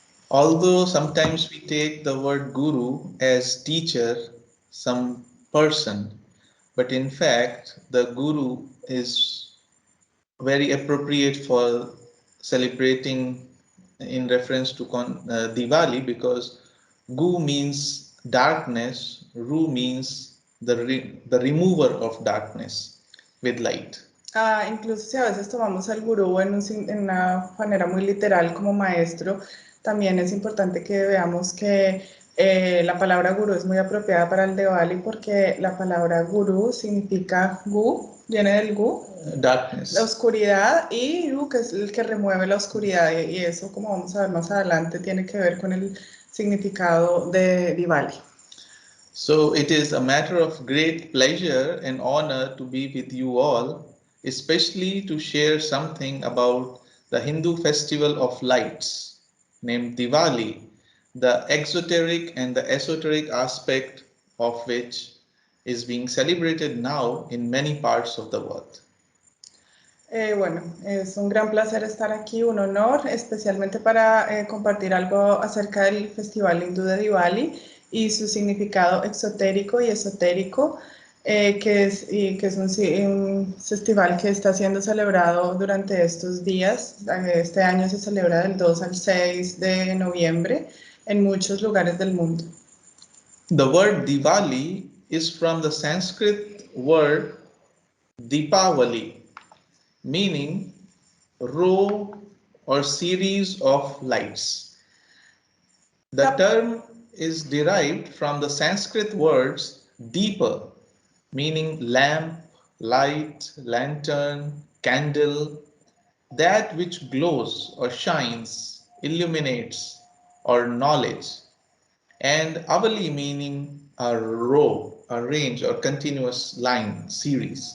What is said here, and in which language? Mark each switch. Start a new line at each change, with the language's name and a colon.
English: Although sometimes we take the word Guru as teacher, some person, but in fact the Guru is very appropriate for celebrating in reference to Diwali, because Gu means darkness, Ru means the remover of darkness with light.
Spanish: Incluso si a veces tomamos al gurú en una manera muy literal como maestro, también es importante que veamos que la palabra gurú es muy apropiada para el Diwali, porque la palabra gurú significa gu, viene del gu,
English: darkness,
Spanish: la oscuridad, y ru, que es el que remueve la oscuridad, y eso, como vamos a ver más adelante, tiene que ver con el significado de Diwali.
English: So it is a matter of great pleasure and honor to be with you all, especially to share something about the Hindu festival of lights named Diwali, the exoteric and the esoteric aspect of which is being celebrated now in many parts of the world.
Spanish: Bueno, es un gran placer estar aquí, un honor, especialmente para compartir algo acerca del Festival Hindú de Diwali y su significado exotérico y esotérico, que es un festival que está siendo celebrado durante estos días. Este año se celebra del 2 al 6 de noviembre en muchos lugares del mundo.
English: The word Diwali is from the Sanskrit word Dipavali, meaning row or series of lights. The term is derived from the Sanskrit words Deepa, meaning lamp, light, lantern, candle, that which glows or shines, illuminates, or knowledge, and Avali meaning a row, a range, or continuous line, series.